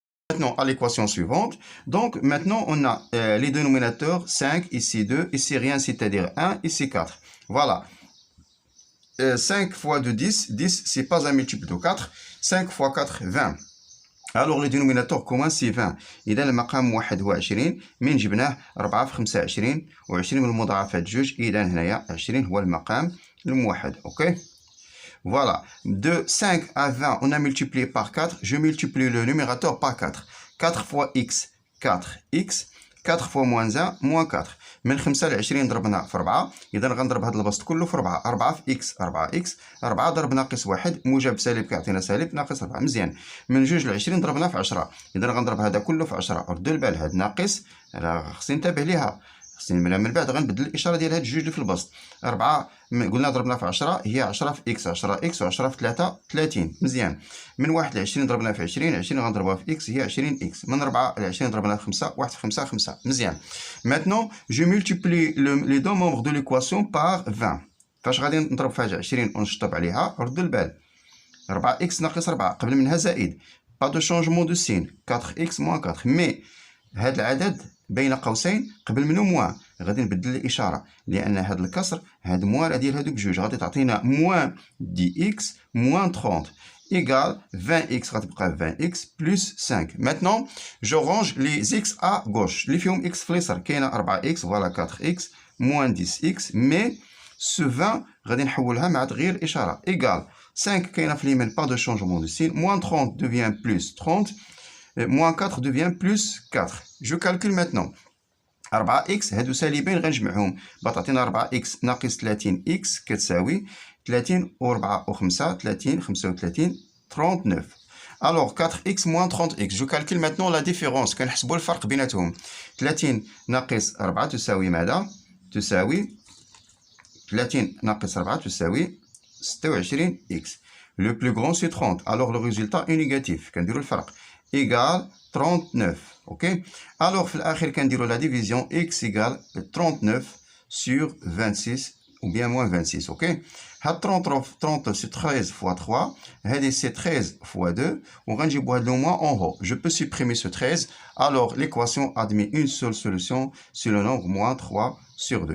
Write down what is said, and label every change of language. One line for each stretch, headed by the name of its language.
French: Maintenant, à l'équation suivante. Donc, maintenant, on a les dénominateurs 5, ici 2, ici rien, c'est-à-dire 1, ici 4. Voilà. 5 fois 2, 10. 10, c'est pas un multiple de 4. 5 fois 4, 20. Alors le dénominateur commun c'est 20.
Arabic: إذا المقام 21 من جبناه 4 في 25 و20 من المضاعفات جوج. إذا هنايا 20 هو المقام الموحد.
French: أوكي. Voilà. De 5 à 20 on a multiplié par 4. Je multiplie le numérateur par 4. 4 fois x 4x. 4 fois moins 1 moins 4.
Arabic: من 5 ل 20 ضربنا في 4. إذا غنضرب هذا البسط كله في 4. 4 في x 4x. 4 ضرب ناقص 1 موجب سالب كيعطينا سالب ناقص 4. مزيان. من 2 ل 20 ضربنا في 10. إذا غنضرب هذا كله في 10. ردوا البال هذا ناقص راه خصني ننتبه ليها. من بعد غنبدل الاشاره ديال هاد الجوج اللي في البسط. 4 قلنا ضربنا في 10 هي 10 في اكس 10 اكس و10 في 3 30. مزيان. من 1 ل 20 ضربنا في 20 20 غنضربوها في اكس هي 20 اكس. من 4 ل 20 ضربنا في 5 1 في 5 5. مزيان.
French: Maintenant je multiplie les deux membres de l'équation par 20.
Arabic: فاش غادي نضرب في 20 ونشطب عليها ردوا البال 4 اكس ناقص 4 قبل منها زائد.
French: pas de changement de signe 4x moins 4. mais
Arabic: هاد العدد بين قوسين قبل منه موان، غادي نبدل الاشاره لان هذا الكسر هاد موان راه ديال هادوك بجوج، غادي تعطينا موان دي اكس موان 30
French: égale 20x
Arabic: غتبقى
French: 20x plus 5. Maintenant, je range les x à gauche.
Arabic: اللي فيهم x في اليسار كاينه 4x
French: voilà 4x moins 10x mais ce 20
Arabic: غادي نحولها مع تغيير الاشاره
French: égale 5
Arabic: كاينه في اليمين
French: pas de changement de signe moins 30 devient plus 30 moins 4 devient plus 4. Je calcule maintenant
Arabic: 4x هادو سالبين غنجمعهم تعطينا 4x ناقص 30x كتساوي 30 و4 و5 30 35 39.
French: Alors 4x moins 30x. Je calcule maintenant la différence.
Arabic: كنحسبوا الفرق بيناتهم. 30 ناقص 4 تساوي ماذا؟ تساوي 30 ناقص 4 تساوي 26x.
French: Le plus grand c'est 30. Alors le résultat est négatif.
Arabic: كنديروا الفرق
French: égale 39. OK? Alors
Arabic: في الآخر كنديروا
French: la division x égale 39 sur 26 ou bien moins 26. OK? 30 c'est 13 fois 3. C'est 13 fois 2. On va le moins en haut. Je peux supprimer ce 13. Alors, l'équation admet une seule solution. C'est le nombre moins 3 sur 2.